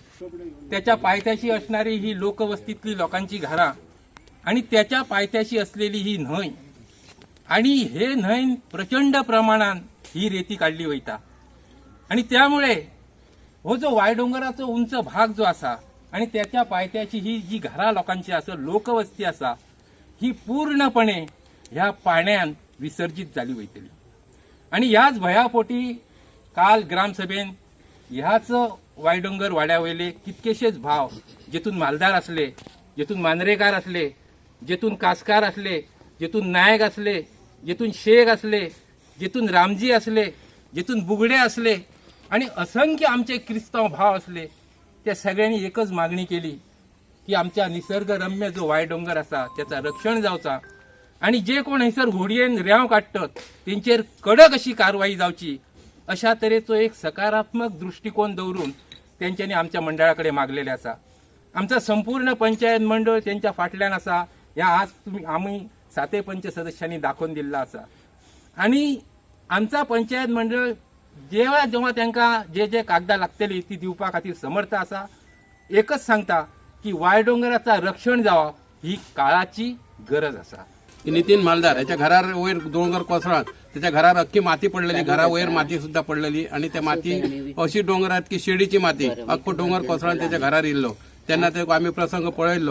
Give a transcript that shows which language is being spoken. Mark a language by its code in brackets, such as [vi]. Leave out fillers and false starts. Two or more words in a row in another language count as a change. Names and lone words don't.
[kok] त्याच्या पायथ्याशी असणारी ही लोकवस्तीतली लोकांची घरा आणि त्याच्या पायथ्याशी असलेली ही न्हंय आणि हे न्हंय प्रचंड प्रमाणात ही रेती काढली वयता आणि त्यामुळे हो जो वायडोंगराचो उंच भाग जो असा आणि त्याच्या पायथ्याची ही जी घरा लोकांची असा लोकवस्ती असा ही पूर्णपणे ह्या पाण्यान विसर्जित झाली वयतली। आणि ह्याच भयापोटी काल ग्रामसभेन ह्याच वायडोंगर वाड्यावयले कितकेशेच भाव, जेतून मालदार असले, जेतून मांद्रेकार असले, जेतून कासकार असले, जेतून नायक असले, जेतून शेख असले, जेतून रामजी असले, जेतून बुगडे असले आणि असंख्य आमचे क्रिस्ताव भाव असले, त्या सगळ्यांनी एकच मागणी केली की आमच्या निसर्गरम्य जो वायडोंगर असा त्याचा रक्षण जावचा आणि जे कोण हैसर होडयेन रेंव काडटात तेंचेर कडक अशी कारवाई जावची, अशा तरेचो एक सकारात्मक दृष्टिकोन दवरून त्यांच्यानी आमच्या मंडळाकडे मागलेले असा। आमचा संपूर्ण पंचायत मंडळ त्यांच्या फाटल्यान असा, ह्या आज आम्ही 7 पंच सदस्यांनी दाखवून दिल्ला असा। आणि आमचा पंचायत मंडळ जेव्हा जेव्हा त्यांना जे कागदां लागतली ती दिवपा खातीर समर्थ असा। एकच सांगता की वायडोंगराचा रक्षण जावप ही काळाची गरज असा। की नितीन मालदार याच्या घरार वयर डोंगर कोसळ्यात त्याच्या घरार अख्खी माती पडलेली, घरा वयर माती सुद्धा पडलेली आणि त्या माती अशी डोंगरात की शेडीची माती अख्खो डोंगर कोसळून त्याच्या घरार येयल्लो तेन्ना ते आम्ही प्रसंग पळयल्लो.